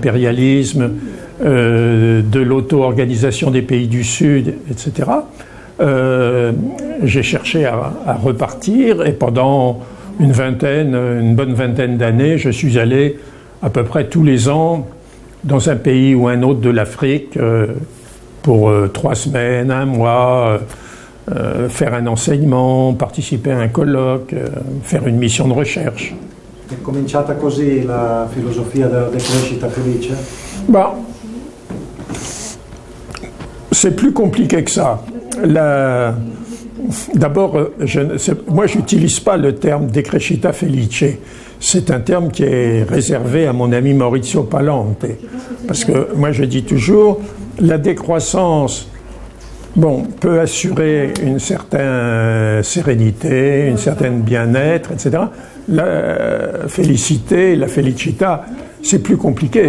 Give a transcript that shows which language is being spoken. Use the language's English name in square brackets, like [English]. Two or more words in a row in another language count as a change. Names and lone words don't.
[French] l'impérialisme, de l'auto-organisation des pays du Sud, etc., j'ai cherché à repartir et pendant une bonne vingtaine d'années, je suis allé à peu près tous les ans dans un pays ou un autre de l'Afrique pour 3 semaines, 1 mois, faire un enseignement, participer à un colloque, faire une mission de recherche. [Italian] È cominciata così la filosofia della decrescita felice? [French] Bah, c'est plus compliqué que ça. D'abord, moi je n'utilise pas le terme [Italian] decrescita felice. [French] C'est un terme qui est réservé à mon ami Maurizio Palante. Parce que moi je dis toujours, la décroissance peut assurer une certaine sérénité, une certaine bien-être, etc. La félicité, la felicità, c'est plus compliqué.